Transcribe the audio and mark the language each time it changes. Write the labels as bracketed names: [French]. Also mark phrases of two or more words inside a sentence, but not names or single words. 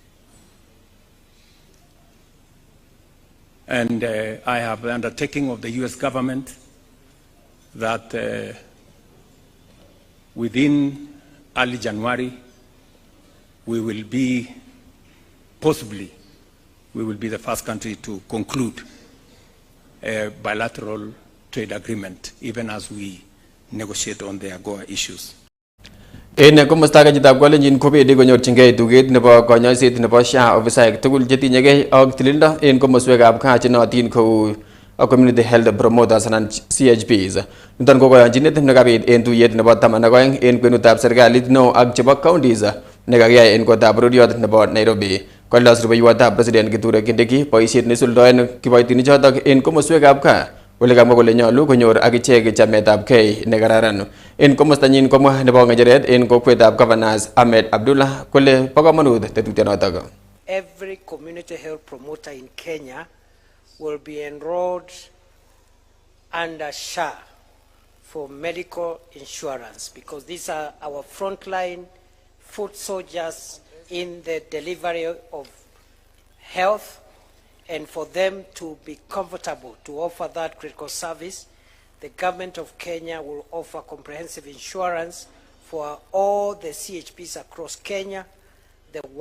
[English] And I have the undertaking of the US government that within early January, we will be the first country to conclude a bilateral trade agreement, even as we negotiate on the AGOA issues. [Kipsigis] En komosta kajitab kolenjin kobendi konyorchingei tuget nebo konyoiset nebo SHA ofisaek tugul chetinyegei ak tilildo en komoswekab gaa chenootin kou [English] community health promoters [Kipsigis] anan CHPs. Niton ko koyonchinet nekabit en tuyet nebo 12 en kwenutab serikalit neo ak chebo counties nekakiyai en kotab roriot nebo Nairobi. Kolos rubeiwotab President Kithure Kindiki boisiet nesuldoen kiboitinichotok en komoswekab gaa ole kamwa kole nyolu konyor akichek chametabgei nekararan. En komostanyin komwa nebo ng'echeret en kokwetab Governors Ahmed Abdullah kole bo komonut tetutyonotok. [English] Every community health promoter in Kenya will be enrolled under SHA for medical insurance because these are our frontline foot soldiers in the delivery of health, and for them to be comfortable to offer that critical service, the government of Kenya will offer comprehensive insurance for all the CHPs across Kenya, the